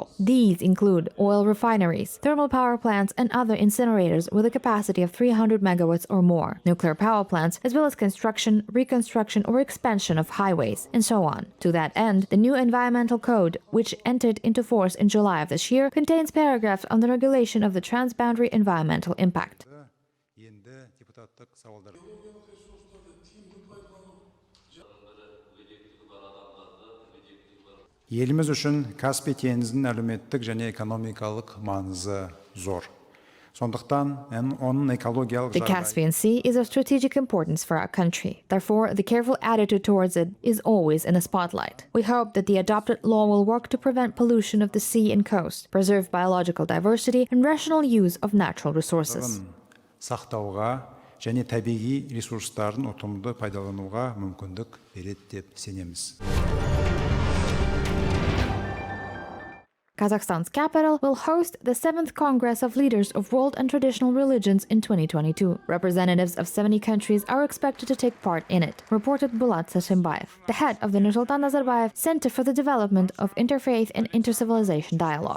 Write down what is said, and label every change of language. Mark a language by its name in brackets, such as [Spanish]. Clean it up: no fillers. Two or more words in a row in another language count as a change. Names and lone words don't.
[English] These include oil refineries, thermal power plants, and other incinerators with a capacity of 300 megawatts or more, nuclear power plants, as well as construction, reconstruction, or expansion of highways, and so on. To that end, the new environmental code, which entered into force in July of this year, contains paragraphs on the regulation of the transboundary environmental impact. [Kazakh] Еліміз үшін Каспий теңізінің әлеуметтік және экономикалық маңызы зор. Сондықтан оның экологиялық [English] The Caspian Sea is of strategic importance for our country. Therefore, the careful attitude towards it is always in the spotlight. We hope that the adopted law will work to prevent pollution of the sea and coast, preserve biological diversity, and rational use of natural resources. [Kazakh] Сақтауға және табиғи ресурстарын ұтымды пайдалануға мүмкіндік береді деп сенеміз. [English] Kazakhstan's capital will host the 7th Congress of Leaders of World and Traditional Religions in 2022. Representatives of 70 countries are expected to take part in it, reported Bulat Sashimbayev, the head of the Nursultan Nazarbayev Center for the Development of Interfaith and Intercivilization Dialogue.